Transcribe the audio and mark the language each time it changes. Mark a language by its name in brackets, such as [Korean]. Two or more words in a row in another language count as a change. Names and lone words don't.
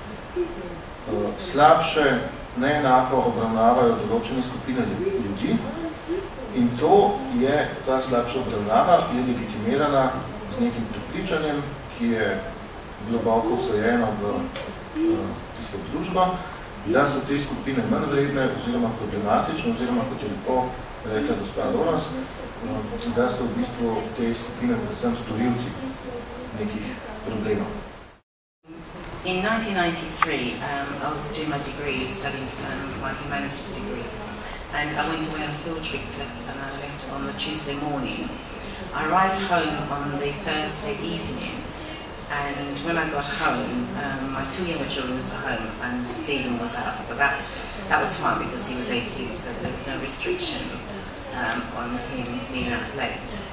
[Slovenian] slabše, neenako obravnavajo določene skupine ljudi in to je, ta slabša obravnava je legitimirana z nekim prepričanjem, ki je globoko vsajeno v tisto družbo, da so te skupine manj vredne oziroma problematične, oziroma kot je lepo rekla gospa Lawrence, da so v bistvu te skupine predvsem storilci nekih problemov. [English] In 1993, I was doing my degree, studying my humanities degree, and I went away on a field trip and I left on the Tuesday morning. I arrived home on the Thursday evening, and when I got home, my two younger children was at home and Stephen was out, but that was fine because he was 18, so there was no restriction on him being out late.